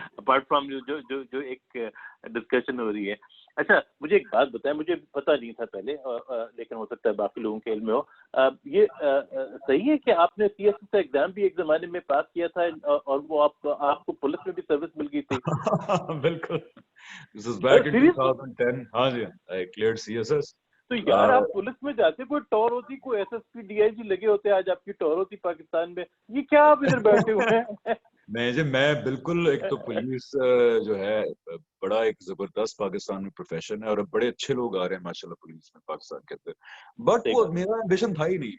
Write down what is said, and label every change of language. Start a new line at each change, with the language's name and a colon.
English: apart from
Urdu: جو ایک discussion ہو رہی ہے. اچھا مجھے ایک بات بتائیں, مجھے پتہ نہیں تھا پہلے, لیکن ہو سکتا ہے باقی لوگوں کے علم میں ہو. یہ صحیح ہے کہ آپ نے سی ایس ایس کا ایگزام بھی ایک زمانے میں پاس کیا تھا اور وہ آپ کو پولیس میں بھی سروس مل گئی تھی؟ بالکل,
English: this is back in 2010.
Urdu: ہاں جی,
English: I cleared CSS.
Urdu: تو یار آپ پولیس میں جاتے, کوئی ٹور ہوتی, کوئی S S P D I جی لگے ہوتے, آج آپ کی ٹور ہوتی پاکستان میں, یہ کیا آپ ادھر بیٹھے ہوئے ہیں؟ میں بالکل, ایک تو پولیس جو ہے بڑا ایک زبردست پاکستان میں پروفیشن ہے اور اب بڑے اچھے لوگ آ رہے ہیں ماشاءاللہ پولیس میں پاکستان کے اندر, بٹ وہ میرا ایمبیشن تھا ہی نہیں.